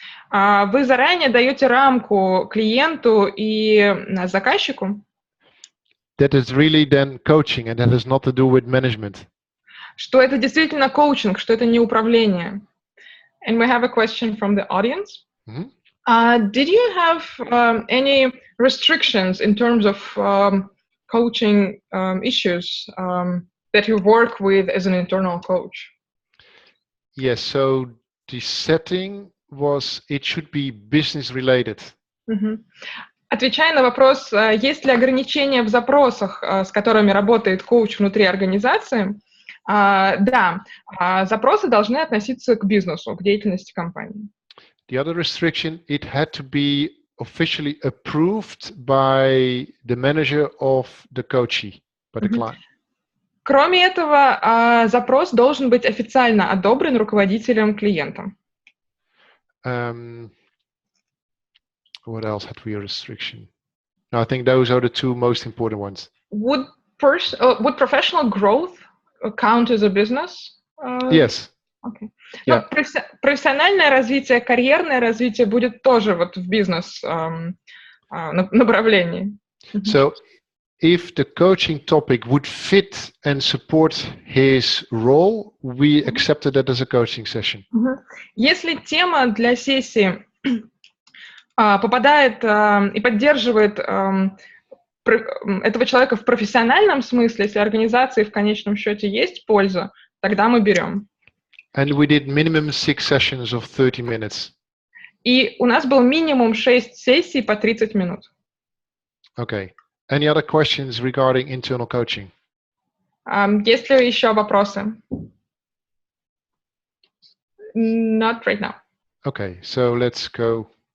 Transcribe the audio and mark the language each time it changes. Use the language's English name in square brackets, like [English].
[Russian] вы заранее даете рамку клиенту и заказчику, [English] that is really then coaching, and that has not to do with management. [Russian] Что это действительно коучинг, что это не управление. [English] And we have a question from the audience. Did you have any restrictions in terms of coaching issues that you work with as an internal coach? Yes, so the setting was, it should be business related. [Russian] Отвечая на вопрос, есть ли ограничения в запросах, с которыми работает коуч внутри организации, да, запросы должны относиться к бизнесу, к деятельности компании. [English] The other restriction, it had to be officially approved by the manager of the coachee, by the client. [Russian] Кроме этого, запрос должен быть официально одобрен руководителем клиента. [English] What else had we a restriction? No, I think those are the 2 most important ones. Would First, would professional growth count as a business? Yes. Okay. Yeah. [Russian] Но профессиональное развитие, карьерное развитие будет тоже вот в бизнес направлении. [English] So, if the coaching topic would fit and support his role, we accepted that as a coaching session. [Russian] Если тема для сессии попадает и поддерживает этого человека в профессиональном смысле, если организации в конечном счете есть польза, тогда мы берем. [English] And we did minimum 6 sessions of 30 minutes. [Russian] И у нас был минимум 6 сессий по 30 минут. [English] Okay. Any other questions regarding internal coaching? [Russian] Есть ли еще вопросы? [English] Not right now. Okay, so let's go.